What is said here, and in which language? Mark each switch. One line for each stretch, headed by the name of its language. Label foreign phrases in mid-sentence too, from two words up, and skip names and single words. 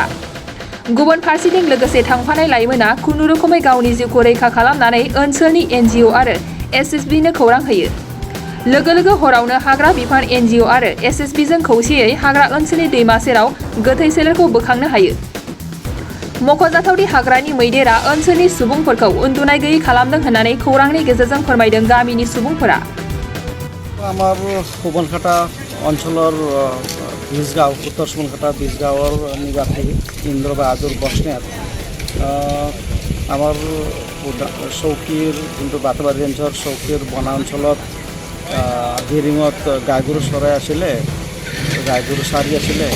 Bodo: गुबुन फारसेथिं लोगोसे थांफानाय लाइमोना खुनुरुखुमै गावनि जिउखौ रैखा खालामनानै ओनसोलनि NGO आरो SSB नो खौरां होयो। लोगो लोगो हरावनो हाग्रा बिफान NGO आरो SSB जों खौसेयै हाग्रा ओनसोलनि दैमा सेराव गोथै सोलेरखौ बोखांनो हायो। मख'जाथावदि हाग्रानि मैदेरा ओनसोलनि सुबुंफोरखौ उन्दुनाय गैयै खालामदों होननानै खौरांनि गेजेरजों फोरमायदों गामिनि सुबुंफोरा।
Assamese: আমার সুবনখাতা অঞ্চলৰ বিজগাঁও উত্তৰ সুবনখাতা বিজগাঁৱৰ নিবাসী ইন্দ্ৰ বাহাদুৰ বস্নেত আমাৰ চৌকীৰ যোনটো বাটবাৰী ৰেঞ্জৰ চৌকীৰ বনাঞ্চলত গিৰিঙত গাই গৰু চৰাই আছিলে, গাই গৰু চাৰি আছিলে।